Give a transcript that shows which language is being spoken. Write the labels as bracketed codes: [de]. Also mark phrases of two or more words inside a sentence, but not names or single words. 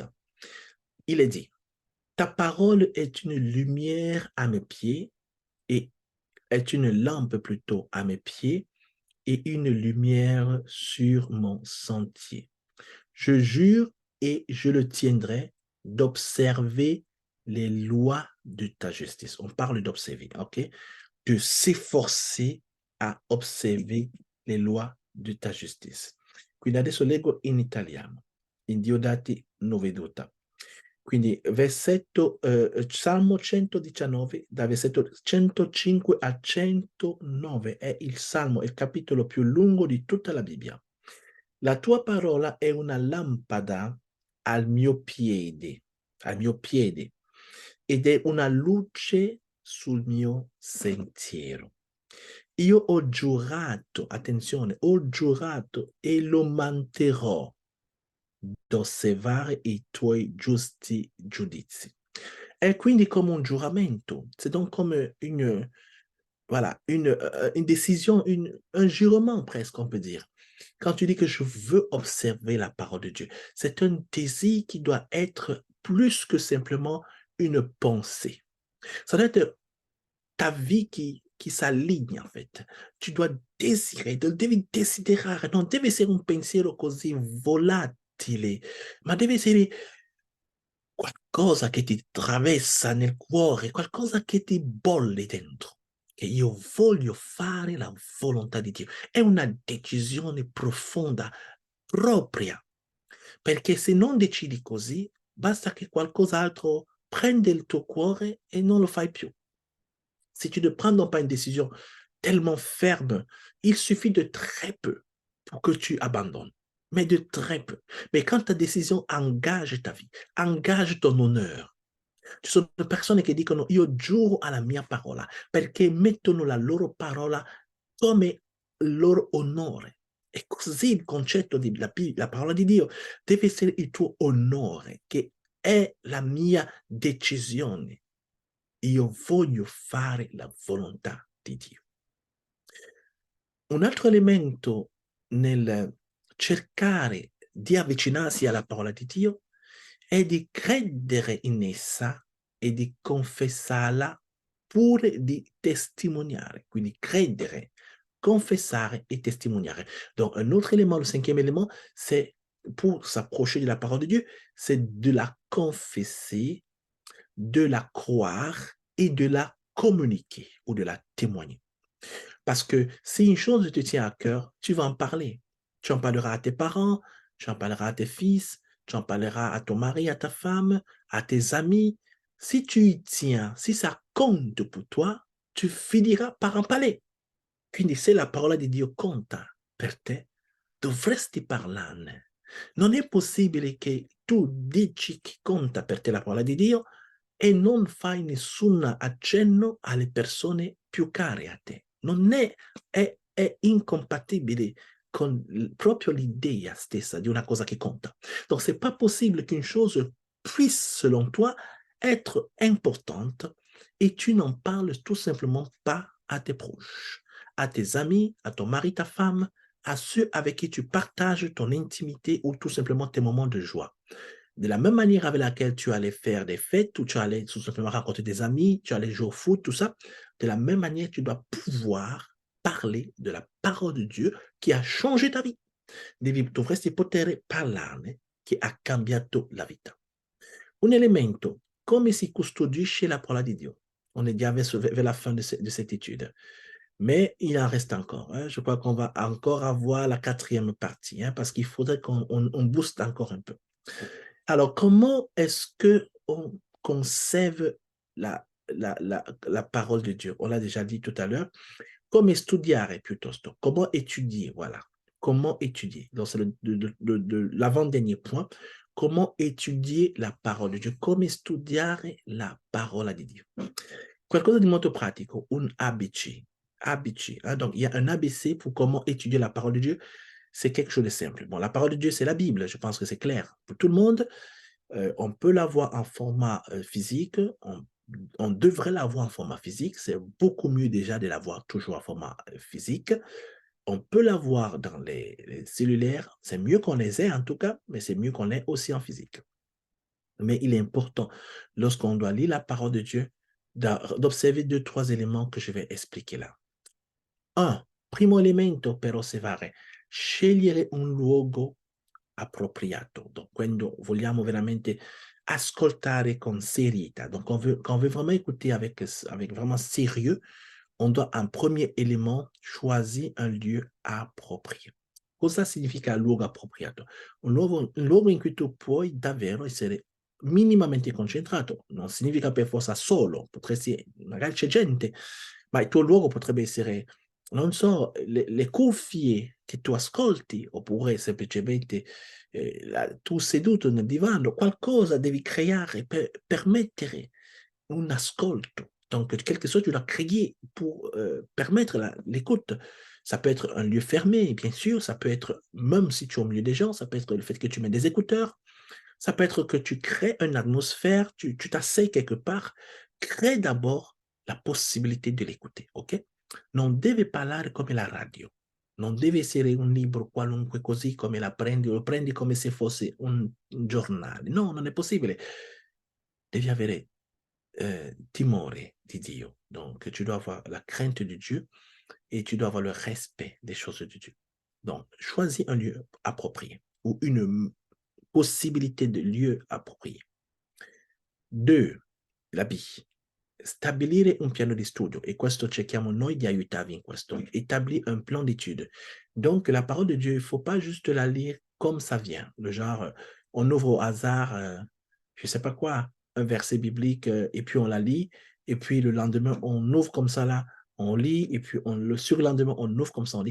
[fr] Il est dit, ta parole est une lumière à mes pieds et est une lampe plutôt à mes pieds et une lumière sur mon sentier. Je jure et je le tiendrai d'observer les lois de ta justice. On parle d'observer, ok? De s'efforcer a observer le lois [it] di ta giustizia. Quindi adesso leggo in italiano, in Diodati 9:2. Quindi versetto Salmo 119, da versetto 105 a 109 è il Salmo, il capitolo più lungo di tutta la Bibbia. La tua parola è una lampada al mio piede, ed è una luce sul mio sentiero. Io ho giurato, attenzione, ho giurato e lo manterrò d'osservare i tuoi giusti giudizi. È quindi come un giuramento, [fr] c'est donc comme voilà, une décision, un jurement presque, on peut dire. Quand tu dis que je veux observer la parole de Dieu, c'est un désir qui doit être plus que simplement une pensée. Ça doit être ta vie qui s'aligne, en fait. Tu dois désirer, [it] devi desiderare, non deve essere un pensiero così volatile, ma deve essere qualcosa che ti attraversa nel cuore, qualcosa che ti bolle dentro. Che io voglio fare la volontà di Dio. È una decisione profonda, propria, perché se non decidi così, basta che qualcos'altro prenda il tuo cuore e non lo fai più. [fr] Si tu ne prends donc pas une décision tellement ferme, il suffit de très peu pour que tu abandonnes, mais de très peu. Mais quand ta décision engage ta vie, engage ton honneur, [it] ci sono persone che dicono io giuro alla mia parola, perché mettono la loro parola come il loro onore. E così il concetto di la parola di Dio deve essere il tuo onore, che è la mia decisione. Io voglio fare la volontà di Dio. Un altro elemento nel cercare di avvicinarsi alla parola di Dio è di credere in essa e di confessarla pure di testimoniare. Quindi credere, confessare et testimoniare. [fr] Donc un autre élément, le cinquième élément, c'est pour s'approcher de la parole de Dieu, c'est de la confesser, de la croire et de la communiquer ou de la témoigner. Parce que si une chose te tient à cœur, tu vas en parler. Tu en parleras à tes parents, tu en parleras à tes fils, tu en parleras à ton mari, à ta femme, à tes amis. Si tu y tiens, si ça compte pour toi, tu finiras par en parler. [it] Quindi se la parola di Dio conta per te, dovresti parlarne. Non è possibile che tu dici che conta per te la parola di Dio e non fai nessun accenno alle persone più care a te. Non è incompatibile con proprio l'idea stessa di una cosa che conta. [fr] Donc, c'est pas possible qu'une chose puisse, selon toi, être importante et tu n'en parles tout simplement pas à tes proches, à tes amis, à ton mari, ta femme, à ceux avec qui tu partages ton intimité ou tout simplement tes moments de joie. De la même manière avec laquelle tu allais faire des fêtes, ou tu allais tout simplement rencontrer des amis, tu allais jouer au foot, tout ça, de la même manière, tu dois pouvoir parler de la parole de Dieu qui a changé ta vie. [it] Dovresti poter parlarne che ha cambiato la vita. Un elemento, come si custodisce la parola di Dio? [fr] On est déjà vers la fin de cette étude. Mais il en reste encore. Hein. Je crois qu'on va encore avoir la quatrième partie, hein, parce qu'il faudrait qu'on booste encore un peu. Alors, comment est-ce qu'on conserve la parole de Dieu? On l'a déjà dit tout à l'heure. [it] Come studiare piuttosto. [fr] Comment étudier? Voilà. Comment étudier? Donc, c'est l'avant-dernier point. Comment étudier la parole de Dio? [it] Come studiare la parola di Dio? Qualcosa di molto pratico, un ABC. [fr] ABC. Hein? Donc, il y a un ABC pour comment étudier la parole de Dieu. C'est quelque chose de simple. Bon, la parole de Dieu, c'est la Bible. Je pense que c'est clair pour tout le monde. On peut l'avoir en format physique. On devrait l'avoir en format physique. C'est beaucoup mieux déjà de l'avoir toujours en format physique. On peut l'avoir dans les cellulaires. C'est mieux qu'on les ait en tout cas, mais c'est mieux qu'on l'ait aussi en physique. Mais il est important, lorsqu'on doit lire la parole de Dieu, d'observer 2-3 éléments que je vais expliquer là. [it] Un, primo elemento per osservare, scegliere un luogo appropriato. Donc, quando vogliamo veramente ascoltare con serietà, [fr] donc quand on veut vraiment écouter avec vraiment sérieux, on doit en premier élément choisir un lieu approprié. [it] Cosa significa luogo appropriato? Un luogo in cui tu puoi davvero essere minimamente concentrato. Non significa per forza solo, potresti, magari c'è gente, ma il tuo luogo potrebbe essere, non so, le cuffie che tu ascolti, oppure semplicemente tu seduto nel divano, qualcosa devi creare per permettere un ascolto. [fr] Donc, quelque chose, tu dois créer pour permettre l'écoute. Ça peut être un lieu fermé, bien sûr, ça peut être, même si tu es au milieu des gens, ça peut être le fait que tu mets des écouteurs, ça peut être que tu crées une atmosphère, tu t'asseyes quelque part, crée d'abord la possibilité de l'écouter, ok? [it] Non deve parlare come la radio, non deve essere un libro qualunque così come lo prendi come se fosse un giornale. No, non è possibile. Devi avere timore di Dio. [fr] Donc, tu dois avoir la crainte de Dieu et tu dois avoir le respect des choses de Dieu. Donc, choisis un lieu approprié ou une possibilité de lieu approprié. 2. L'habit. [it] Stabilire un piano di studio, e questo cerchiamo noi di aiutarvi in questo. [fr] Établir un plan d'étude. Donc, la parole de Dieu, il ne faut pas juste la lire comme ça vient. Le genre, on ouvre au hasard, je ne sais pas quoi, un verset biblique, et puis on la lit, et puis le lendemain, on ouvre comme ça là, on lit, et puis le surlendemain, on ouvre comme ça, on lit.